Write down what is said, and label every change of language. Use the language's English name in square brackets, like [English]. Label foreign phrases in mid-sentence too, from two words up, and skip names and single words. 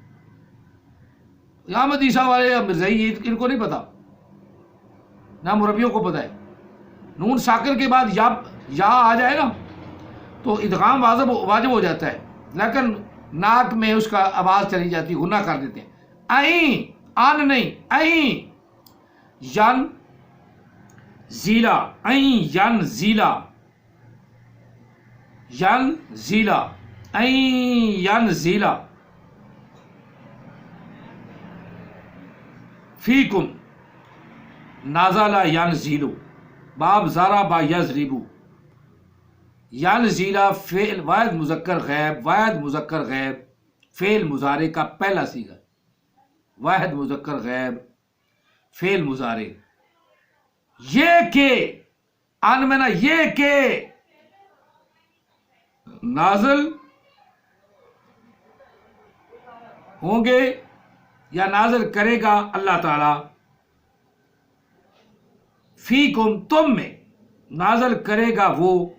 [Urdu] یا مدیسہ والے مرزائی ان کو نہیں پتا، نہ مربیوں کو پتا ہے، نون ساکن کے بعد یا آ جائے نا تو ادغام واجب ہو جاتا ہے، لیکن ناک میں اس کا آواز چلی جاتی، غنہ کر دیتے ہیں، آن نہیں، [Arabic] ین زیلا، ین زیلا، ین زیلا، ین زیلا فیکم، نازلہ ینزلو، باب ضرب یضرب، [Urdu] ینزلہ فعل واحد مذکر غیب، واحد مذکر غیب فعل مضارع کا پہلا صیغہ، واحد مذکر غیب فعل مضارع، یہ کہ ان میں نا، یہ کہ نازل ہوں گے یا نازل کرے گا اللہ تعالی، فیکم تم میں، نازل کرے گا وہ،